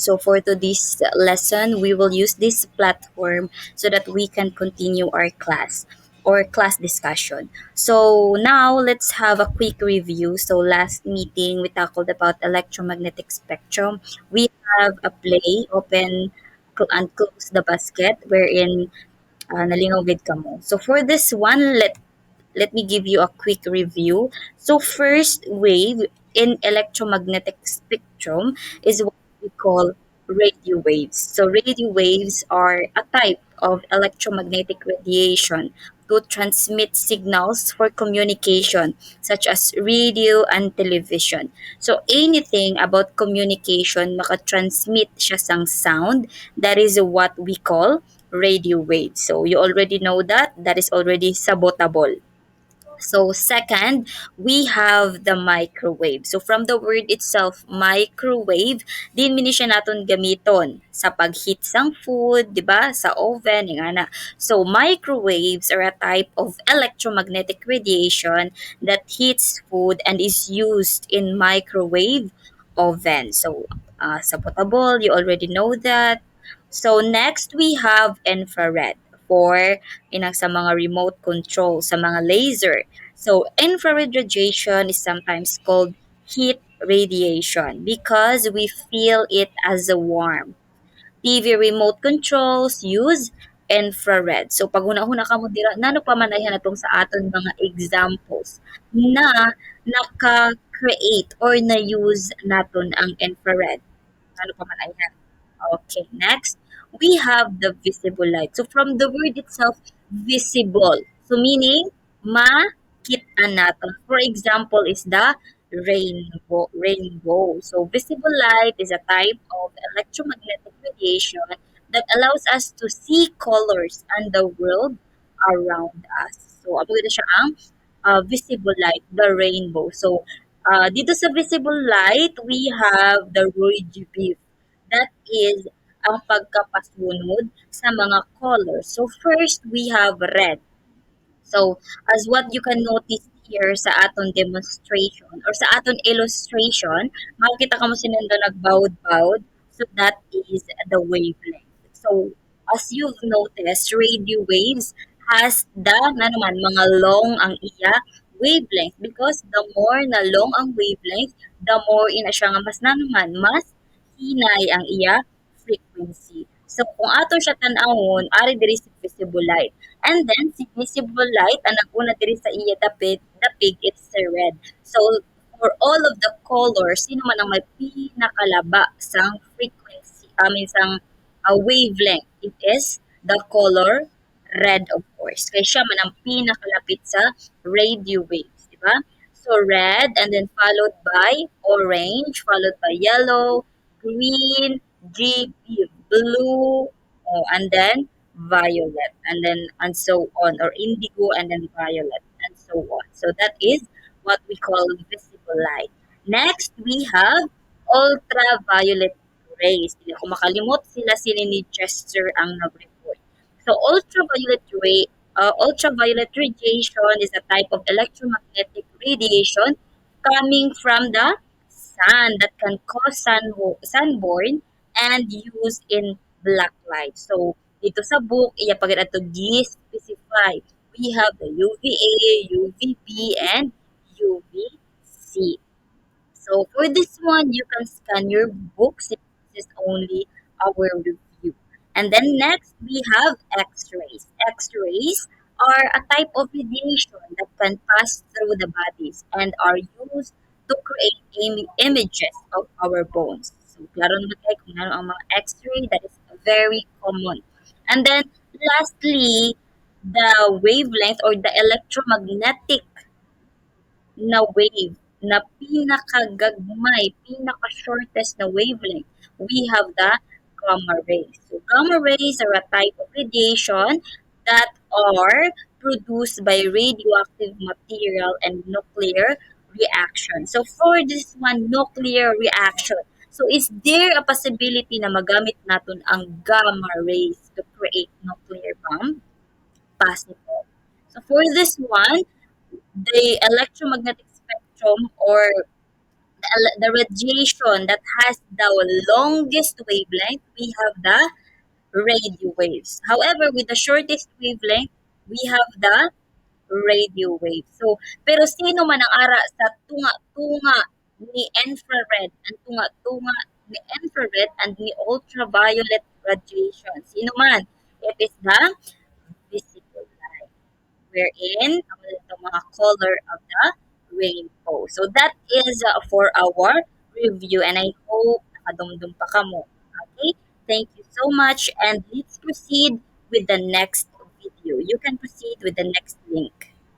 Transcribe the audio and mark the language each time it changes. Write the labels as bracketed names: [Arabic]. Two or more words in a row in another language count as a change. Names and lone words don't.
[English] So, for today's lesson, we will use this platform so that we can continue our class or class discussion. So, now let's have a quick review. So, last meeting, we tackled about electromagnetic spectrum. We have a play, and close the basket, wherein [Hiligaynon] nalingaw gid ka mo. [English] So, for this one, let me give you a quick review. So, first wave in electromagnetic spectrum is what we call radio waves. So, radio waves are a type of electromagnetic radiation to transmit signals for communication, such as radio and television. So, anything about communication [Hiligaynon] makatransmit siya sang [English] sound, that is what we call radio waves. So, you already know that. That is already sabotable. So second, we have the microwave. So from the word itself, microwave, [Hiligaynon] din mini siya naton gamiton sa pag-heat sang food, 'di ba? Sa oven, nga na. [English] So microwaves are a type of electromagnetic radiation that heats food and is used in microwave oven. So sa potable, you already know that. So next we have infrared for [Hiligaynon] inang sa mga [English] remote control, sa mga laser. So, infrared radiation is sometimes called heat radiation because we feel it as a warm. TV remote controls use infrared. So, [Hiligaynon] pag huna-huna ka mo dira, nano pa man ayhan natong sa aton mga examples na naka-create or na-use naton ang infrared. Ano pa man ayan. [English] Okay, next, we have the visible light. So from the word itself, visible. So meaning, [Filipino] makita natin. [English] For example, is the rainbow. Rainbow. So visible light is a type of electromagnetic radiation that allows us to see colors and the world around us. So, [Hiligaynon] amo gito siya ang [English] visible light, the rainbow. So, [Filipino] dito sa [English] visible light, we have the Roy G. Biv. That is [Hiligaynon] ang pagkapasunod sa mga [English] colors. So, first, we have red. So, as what you can notice here [Hiligaynon] sa aton [English] demonstration or [Hiligaynon] sa aton [English] illustration, [Hiligaynon] makikita ka mo sinundo nagbawod-bawod. [English] So, that is the wavelength. So, as you've noticed, radio waves has the [Hiligaynon] na naman, mga long ang iya [English] wavelength because the more [Hiligaynon] na long ang [English] wavelength, the more [Hiligaynon] ina siya nga mas na naman, mas hinay ang iya [English] frequency. [Hiligaynon] So, kung ato siya tan-awon, ari diri si visible light. And then, si visible light, ang nag-una diri sa iya dapig, [English] it's the red. So, for all of the colors, [Hiligaynon] sino man ang may pinakalaba sang frequency, sang wavelength, [English] it is the color red, of course. [Hiligaynon] Kaya siya man ang pinakalapit sa radio waves, di ba? [English] So, red, and then followed by orange, followed by yellow, green, blue, oh, and then violet, and so on, or indigo, and then violet, and so on. So that is what we call visible light. Next, we have ultraviolet rays. [Filipino] Hindi ako makalimot, sila ni Chester ang nag-report. [English] So ultraviolet radiation is a type of electromagnetic radiation coming from the sun that can cause sunburn and used in black light. So, [Hiligaynon] dito sa book, iya pagid ato gi-specify. [English] We have the UVA, UVB, and UVC. So for this one, you can scan your books. This is only our review. And then next, we have X-rays. X-rays are a type of radiation that can pass through the bodies and are used to create images of our bones. So, [Filipino] klaro naman tayo kung ano ang mga X-ray, [English] that is very common. And then, lastly, the wavelength or the electromagnetic [Hiligaynon] na wave na pinakagagmay, pinaka-shortest na [English] wavelength, we have the gamma rays. So, gamma rays are a type of radiation that are produced by radioactive material and nuclear reaction. So, for this one, nuclear reaction. So, is there a possibility [Filipino] na magamit natin ang [English] gamma rays to create nuclear bomb? Possible. So, for this one, the electromagnetic spectrum or the radiation that has the longest wavelength, we have the radio waves. However, with the shortest wavelength, we have the radio waves. So, [Hiligaynon] pero sino man ang ara sa tunga-tunga ni infrared, ang tunga-tunga ni infrared [English] and ni ultraviolet radiation? [Hiligaynon] Sino man? [English] It is the visible light, wherein [Hiligaynon] ang mga [English] color of the rainbow. So that is for our review, and I hope [Hiligaynon] nakadumdum pa kamo. [English] Okay? Thank you so much, and let's proceed with the next video. You can proceed with the next link.